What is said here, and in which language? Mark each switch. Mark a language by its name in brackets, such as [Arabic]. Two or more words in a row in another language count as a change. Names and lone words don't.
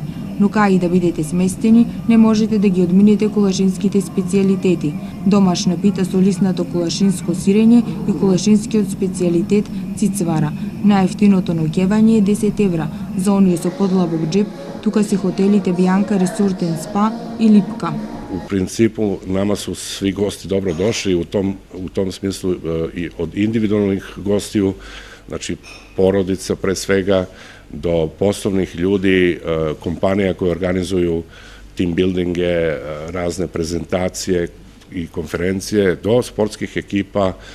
[Macedonian] Но кај и да бидете сместени, не можете да ги одминете колашинските специјалитети. Домашна пита со лиснато колашинско сирење и колашинскиот специјалитет цицвара. Најефтиното ноќевање е 10 евра. За оние со подлабок джеп, тука се хотелите Бјанка Ресортен Спа и Липка. [Serbian] U principu nama su svi gosti dobro došli u tom smislu i od individualnih gostiju, znači porodica pre svega, do poslovnih ljudi, kompanija koje organizuju [English] team buildinge, [Serbian] razne prezentacije i konferencije, do sportskih ekipa,